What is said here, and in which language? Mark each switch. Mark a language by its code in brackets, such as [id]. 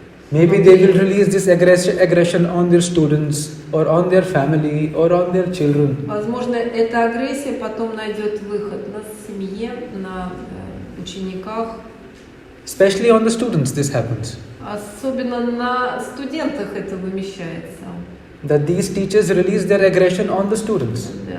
[en] Maybe they will release this aggression on their students or on their family or on their children. [ru] Возможно, эта агрессия потом найдет выход на семье, на учениках. [en] Especially on the students this happens. [ru] Особенно на студентах это вымещается. [en] That these teachers release their aggression on the students.